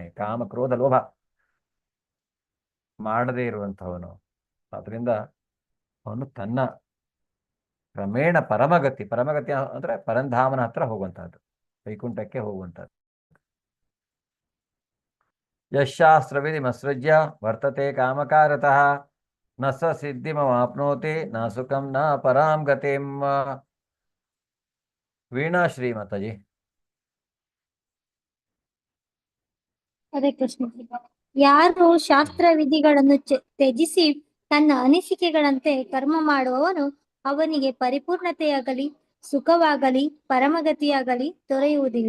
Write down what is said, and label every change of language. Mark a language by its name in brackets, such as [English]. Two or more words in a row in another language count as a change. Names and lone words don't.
[Kannada] ಕಾಮ, ಕ್ರೋಧ, ಲೋಭ ಮಾಡದೇ ಇರುವಂಥವನು. ಅದರಿಂದ ಅವನು ತನ್ನ ಕ್ರಮೇಣ ಪರಮಗತಿ ಅಂದ್ರೆ ಪರಂಧಾಮನ ಹತ್ರ ಹೋಗುವಂತಹದ್ದು, ವೈಕುಂಠಕ್ಕೆ ಹೋಗುವಂತಹದ್ದು. [Sanskrit] यशास्त्रविधिमसृज्य वर्तते कामकारतः न स सिद्धिमवाप्नोति न सुखं न परां गतिं. [Kannada] ವೀಣಾ ಶ್ರೀ ಮಾತಾಜಿ. ಹರೇ ಕೃಷ್ಣ. ಯಾರು ಶಾಸ್ತ್ರ ವಿಧಿಗಳನ್ನು ತ್ಯಜಿಸಿ ತನ್ನ ಅನಿಸಿಕೆಗಳಂತೆ ಕರ್ಮ ಮಾಡುವವನು ಅವನಿಗೆ ಪರಿಪೂರ್ಣತೆಯಾಗಲಿ ಸುಖವಾಗಲಿ ಪರಮಗತಿಯಾಗಲಿ ದೊರೆಯುವುದಿಲ್ಲ.